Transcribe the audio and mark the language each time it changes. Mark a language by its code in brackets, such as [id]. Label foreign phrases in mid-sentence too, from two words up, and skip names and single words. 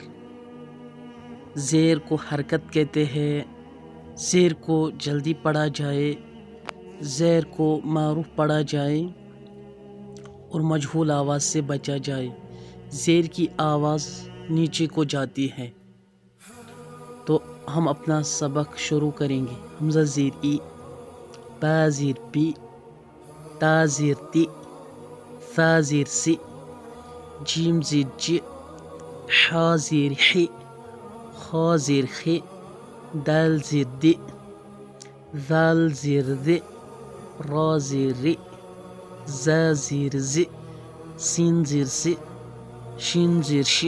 [ur] زیر کو حرکت کہتے ہیں، زیر کو جلدی پڑھا جائے، زیر کو معروف پڑھا جائے اور مجہول آواز سے بچا جائے۔ زیر کی آواز نیچے کو جاتی ہے، تو ہم اپنا سبق شروع کریں گے۔ حمزہ زیر ای، با زیر بی، تا زیر تی، ثا زیر سی، جیم زیر جی، حا زیر حی، خا زیر خی، دال زیر دی، ذال زیر ذی، را زیر ری، زا زیر زی، سین زیر سی، شین زیر شی،